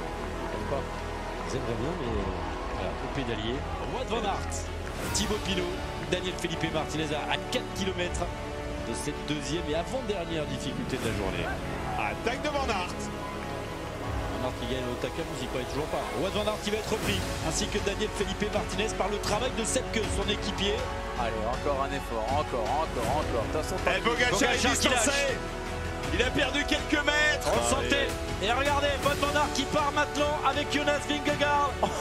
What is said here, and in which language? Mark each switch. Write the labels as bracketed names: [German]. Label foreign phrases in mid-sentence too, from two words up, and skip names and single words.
[French] Comme quoi, ils aimeraient bien, mais voilà, au pédalier. Wout van Aert, Thibaut Pinot, Daniel Felipe Martinez à 4 km de cette deuxième et avant-dernière difficulté de la journée. Attaque de Van Aert. Van Aert qui gagne au Hautacam, vous y croyez toujours pas. Wout van Aert qui va être repris, ainsi que Daniel Felipe Martinez par le travail de Sepke, son équipier. Allez, encore un effort, encore. Pogačar est distancé. Il a perdu quelques mètres. On sentait. Et regardez, Wout van Aert qui part maintenant avec Jonas Vingegaard.